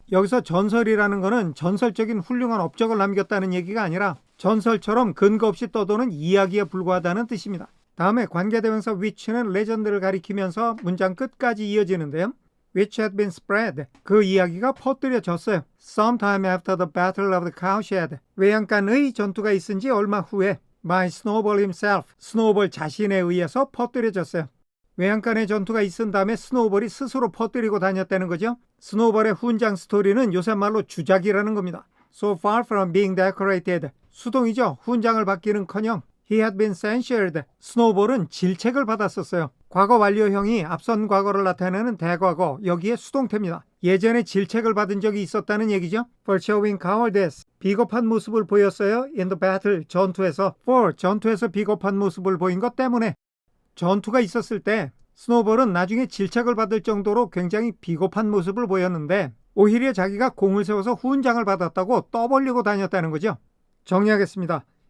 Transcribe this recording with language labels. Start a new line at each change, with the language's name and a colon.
Korean: 여기서 전설이라는 거는 전설적인 훌륭한 업적을 남겼다는 얘기가 아니라 전설처럼 근거 없이 떠도는 이야기에 불과하다는 뜻입니다. 다음에 관계대명사 which는 legend를 가리키면서 문장 끝까지 이어지는데요.
English: which had been spread.
Korean: 그 이야기가 퍼뜨려졌어요.
English: Sometime after the battle of the cowshed.
Korean: 외양간의 전투가 있은 지 얼마 후에
English: by Snowball himself.
Korean: 스노우볼 자신에 의해서 퍼뜨려졌어요. 외양간의 전투가 있은 다음에 스노우볼이 스스로 퍼뜨리고 다녔다는 거죠. 스노우볼의 훈장 스토리는 요새 말로 주작이라는 겁니다.
English: So far from being decorated.
Korean: 수동이죠. 훈장을 받기는커녕
English: he had been censured.
Korean: 스노우볼은 질책을 받았었어요. 과거 완료형이 앞선 과거를 나타내는 대과거, 여기에 수동태입니다. 예전에 질책을 받은 적이 있었다는 얘기죠.
English: For showing cowardice.
Korean: 비겁한 모습을 보였어요.
English: In the battle.
Korean: 전투에서.
English: For.
Korean: 전투에서 비겁한 모습을 보인 것 때문에. 전투가 있었을 때 스노우볼은 나중에 질책을 받을 정도로 굉장히 비겁한 모습을 보였는데 오히려 자기가 공을 세워서 훈장을 받았다고 떠벌리고 다녔다는 거죠. 정리하겠습니다.